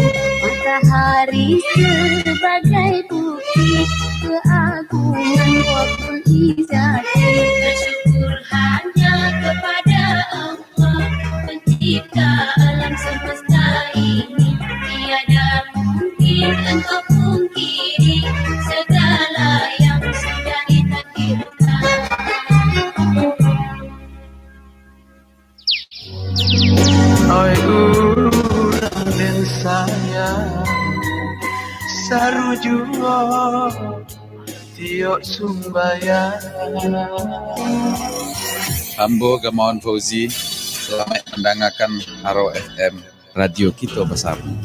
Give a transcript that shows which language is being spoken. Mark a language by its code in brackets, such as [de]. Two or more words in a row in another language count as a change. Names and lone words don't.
[id] Matahari sebagai bukti keagungan Rabbul Izzati. Bersyukur hanya kepada Allah, pencipta alam semesta ini. Tiada mungkin engkau pungkiri segala yang sudah ditakdirkan. [min] Oi urang den sayang sarujuo tiok sumbayang. [id] Ambo Gamawan Fauzi, selamat mendengarkan Haro FM, radio kita besar.